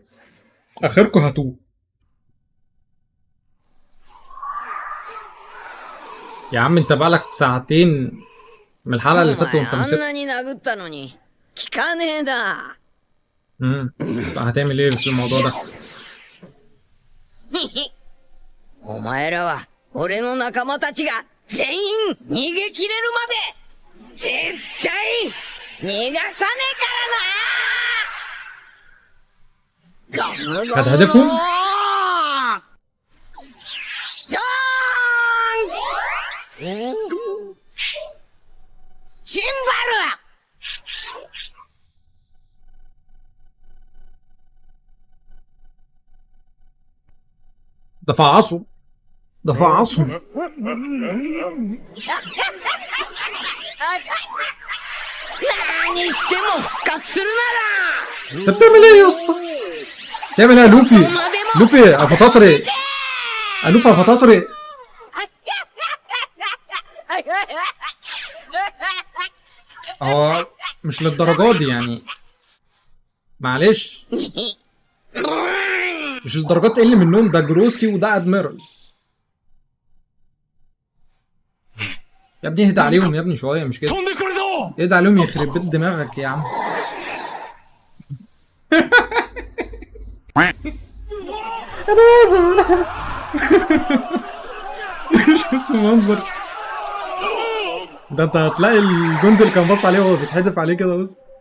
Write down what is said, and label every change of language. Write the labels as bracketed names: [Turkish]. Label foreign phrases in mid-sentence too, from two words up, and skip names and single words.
[Arabic] اخركم هاتوه. يا عم انت بقالك ساعتين من الحلقة اللي فاتت وانت [Japanese] あん [Arabic] مسكت. [Japanese] なに殴ったのに、聞かねえだ。 [Arabic] هتعمل ايه في الموضوع ده؟ [Japanese] お前らは、俺の仲間たちが全員逃げ切れるまで、絶対逃がさねえからな。ガムガム [Arabic] هتهدفهم؟ [Japanese] シンバル [Arabic] ده فعصوا. ده فعصهم. [Japanese] 何しても復活するなら [Arabic] انت بتعمل ايه يا اسطى؟ بتعمل ايه يا لوفي؟ لوفي افاتاتري. لوفي افاتاتري. هو مش للدرجة دي يعني، معلش مش للدرجات تقل منهم، ده جروسي وده ادميرال. يا ابني اهدى عليهم يا ابني شوية، مش كده؟ [Japanese] 飛んでくるぞ。 [Arabic] اهدى عليهم يخرب بيت دماغك يا عم. انا اسف. شفت المنظر ده؟ انت هتلاقي الجندي اللي كان باص عليه وهو بيتحدف عليه كده بس.